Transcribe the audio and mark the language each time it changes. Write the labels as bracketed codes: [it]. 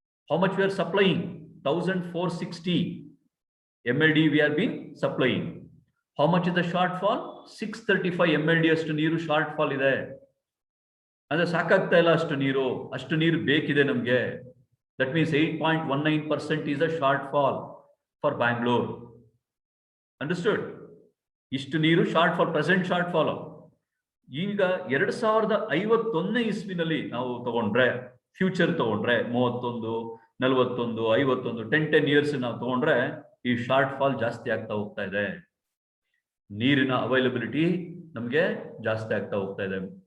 [en] How much we are supplying? 1460 MLD we are been supplying. How much is the shortfall? [kn] 635 MLD ಅಷ್ಟು ನೀರು short fall ಇದೆ. ಅಂದ್ರೆ ಸಾಕಾಗ್ತಾ ಇಲ್ಲ ಅಷ್ಟು ನೀರು ಬೇಕಿದೆ ನಮ್ಗೆ. [en] That means 8.19% is a shortfall for Bangalore. [kn] Understood? ಇಷ್ಟು ನೀರು short fall, present short fall. ಈಗ 2051 ಇಸ್ವಿನಲ್ಲಿ ನಾವು ತಗೊಂಡ್ರೆ, ಫ್ಯೂಚರ್ ತಗೊಂಡ್ರೆ 31, 41, 51, 10 ಇಯರ್ಸ್ ನಾವು ತಗೊಂಡ್ರೆ ಈ ಶಾರ್ಟ್ ಫಾಲ್ ಜಾಸ್ತಿ ಆಗ್ತಾ ಹೋಗ್ತಾ ಇದೆ. ನೀರಿನ ಅವೈಲಬಿಲಿಟಿ ನಮಗೆ ಜಾಸ್ತಿ ಆಗ್ತಾ ಹೋಗ್ತಾ ಇದೆ.